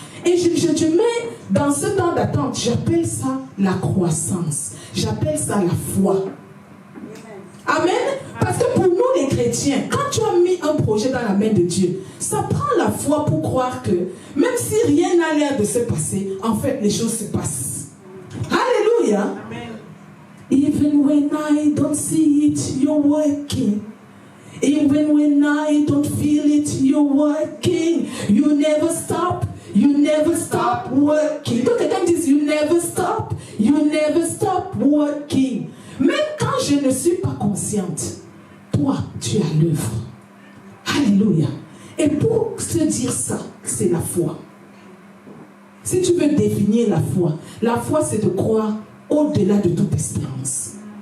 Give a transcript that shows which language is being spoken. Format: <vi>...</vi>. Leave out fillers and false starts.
<fr>Et je te mets dans ce temps d'attente, j'appelle ça la croissance. J'appelle ça la foi. Amen. Parce que pour nous les chrétiens, quand tu as mis un projet dans la main de Dieu, ça prend la foi pour croire que même si rien n'a l'air de se passer, en fait les choses se passent. Alléluia. Amen.</fr> <en>Even when I don't see it, you're working. Even when I don't feel it, you're working. You never stop working.</en> <fr>Quand quelqu'un dit</fr> <en>you never stop working.</en> <fr>Même quand je ne suis pas consciente, toi, tu es à l'œuvre. Alléluia. Et pour se dire ça, c'est la foi. Si tu veux définir la foi c'est de croire au-delà de toute espérance.</fr>